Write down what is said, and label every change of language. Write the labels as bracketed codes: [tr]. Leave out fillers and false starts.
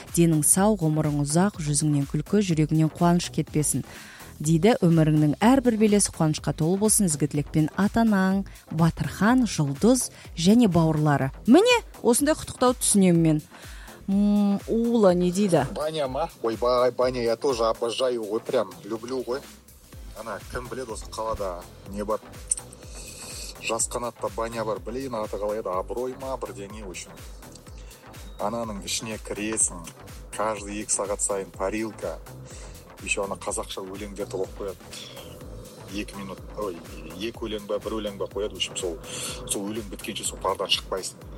[kk] Денің сау, ғұмырың ұзақ, жүзіңнен күлкі, жүрегіңнен қуаныш кетпесін. Дейді, өміріңнің әрбір белесі қуанышқа толы болсын. Ізгі тілекпен атанаң, Батырхан, Жұлдыз және бауырлары. Міне, осындай құттықтау түсінемін мен. Ула, не дейді? Баня ма? [ru] Ой, бай, баня, я тоже обожаю, ой, прям люблю, ой. [kk] Ана, кім біледі осы қалада, не бар? Жас қанатта баня бар, блин, аты қалайды, абырой ма, бірдеңе, үшін. Ананың ішіне кіресің, каждый екі сағат сайын парилка. Еще ана қазақша өлеңдер толып қояды. Екі минут, ой, екі өлең ба, бір өлең ба қояды, үшін сол өлең біткенше сол пардан шықпайсың.